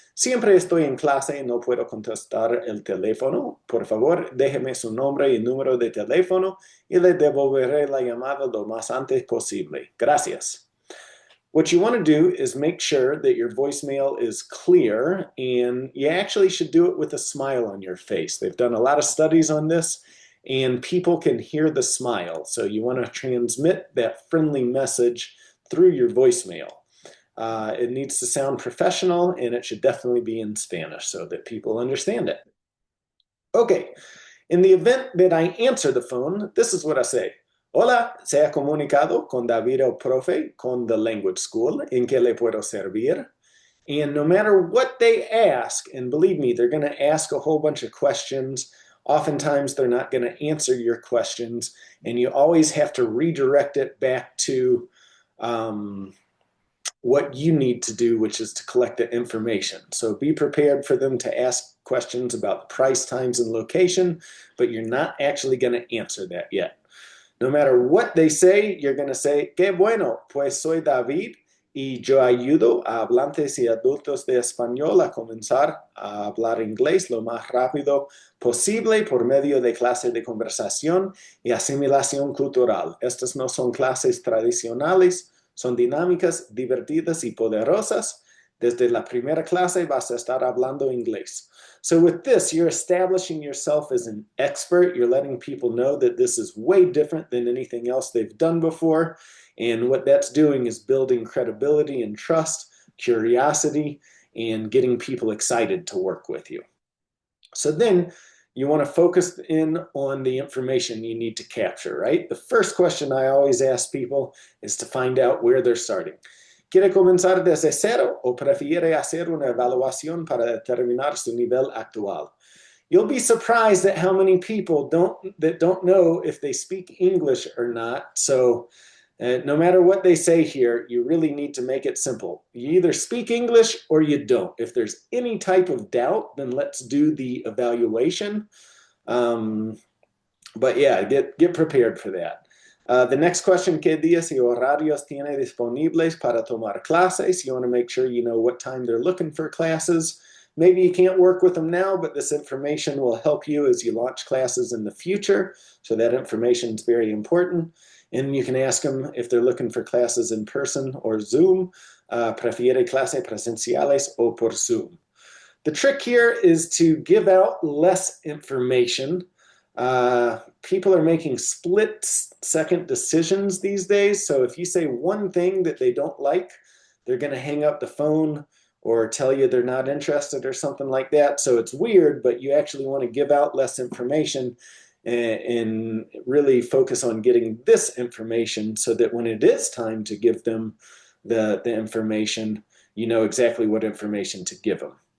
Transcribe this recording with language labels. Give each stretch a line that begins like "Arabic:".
Spanish: Siempre estoy en clase y no puedo contestar el teléfono. Por favor, déjeme su nombre y número de teléfono y le devolveré la llamada lo más antes posible. Gracias.
English: What you want to do is make sure that your voicemail is clear, and you actually should do it with a smile on your face. They've done a lot of studies on this, and people can hear the smile. So you want to transmit that friendly message through your voicemail. It needs to sound professional, and it should definitely be in Spanish so that people understand it. Okay, in the event that I answer the phone, this is what I say.
Spanish: Hola, se ha comunicado con David el profe con The Language School. ¿En qué le puedo servir?
English: And no matter what they ask, and believe me, they're going to ask a whole bunch of questions. Oftentimes, they're not going to answer your questions, and you always have to redirect it back to what you need to do, which is to collect the information. So be prepared for them to ask questions about the price, times, and location, but you're not actually going to answer that yet. No matter what they say, you're going to say,
Spanish: qué bueno, pues soy David y yo ayudo a hablantes y adultos de español a comenzar a hablar inglés lo más rápido posible por medio de clases de conversación y asimilación cultural. Estas no son clases tradicionales, son dinámicas, divertidas y poderosas. Desde la primera clase vas a estar hablando inglés.
English: So with this, you're establishing yourself as an expert. You're letting people know that this is way different than anything else they've done before. And what that's doing is building credibility and trust, curiosity, and getting people excited to work with you. So then you want to focus in on the information you need to capture, right? The first question I always ask people is to find out where they're starting.
Spanish: ¿Quiere comenzar desde cero o prefiere hacer una evaluación para determinar su nivel actual?
English: You'll be surprised at how many people don't know if they speak English or not. So no matter what they say here, you really need to make it simple. You either speak English or you don't. If there's any type of doubt, then let's do the evaluation. But yeah, get prepared for that. The next question,
Spanish: ¿qué días y horarios tiene disponibles para tomar clases?
English: You want to make sure you know what time they're looking for classes. Maybe you can't work with them now, but this information will help you as you launch classes in the future. So that information is very important. And you can ask them if they're looking for classes in person or Zoom.
Spanish: Prefiere clases presenciales o por Zoom.
English: The trick here is to give out less information. People are making split-second decisions these days. So if you say one thing that they don't like, they're going to hang up the phone or tell you they're not interested or something like that. So it's weird, but you actually want to give out less information and really focus on getting this information so that when it is time to give them the information, you know exactly what information to give them.